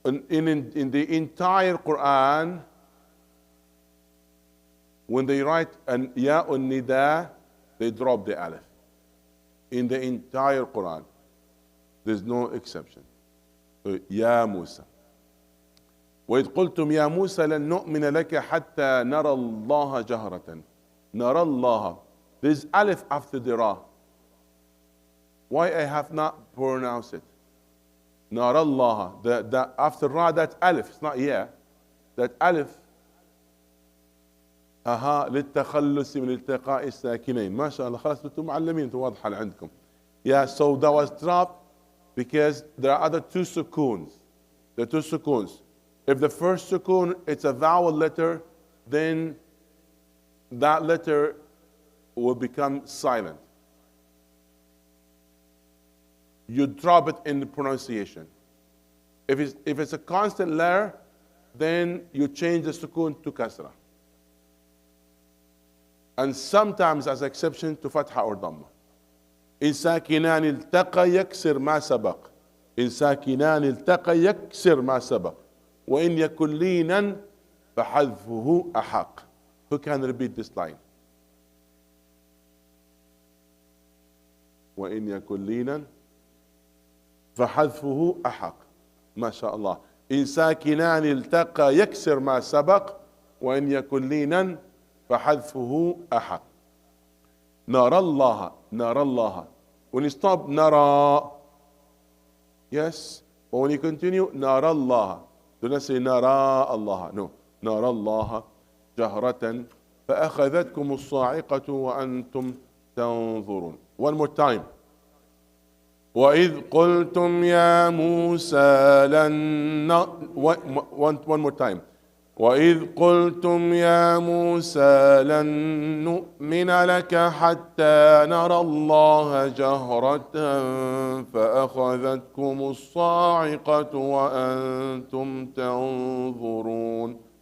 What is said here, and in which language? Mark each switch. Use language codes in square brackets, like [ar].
[en] In the entire Quran, when they write an Ya Nida, they drop the alif. In the entire Quran, there's no exception. So Ya Musa. [ar] وإذ قلتم يا موسى لن نؤمن لك حتى نرى الله جهرة. نرى الله. [en] There's alif after the ra. Why I have not pronounced it? [ar] نرى الله. [en] The after ra, that alif. It's not yeah. That alif. [ar] للتخلص من التقاء الساكنين. ما شاء الله خلاص انتم معلمين واضحة عندكم. [en] Yeah, so that was dropped because there are other two sukoons. The two sukoons. If the first sukoon it's a vowel letter, then that letter will become silent. You drop it in the pronunciation. If it's a constant letter, then you change the sukoon to kasra. And sometimes as exception to fatha or dhamma. [ar] إن ساكنان التقى يكسر ما سبق. إن ساكنان التقى يكسر ما سبق. وإن يكن لينا فحذفه أحق. [en] Who can repeat this line? [ar] وإن يكن لينا فحذفه أحق. ما شاء الله. إن ساكنان التقى يكسر ما سبق وإن يكن لينا فحذفه أحق. نرى الله. نرى الله. [en] When you stop نرى, yes, but when you continue [ar] نرى الله. [en] Do not say [ar] نرى الله. [en] No. [ar] نرى الله جهرة فأخذتكم الصاعقة وأنتم تنظرون. [en] One more time. [ar] وإذ قلتم يا موسى لن [en] one more time. [ar] وإذ قلتم يا موسى لن نؤمن لك حتى نرى الله جهرة فأخذتكم الصاعقة وأنتم تنظرون.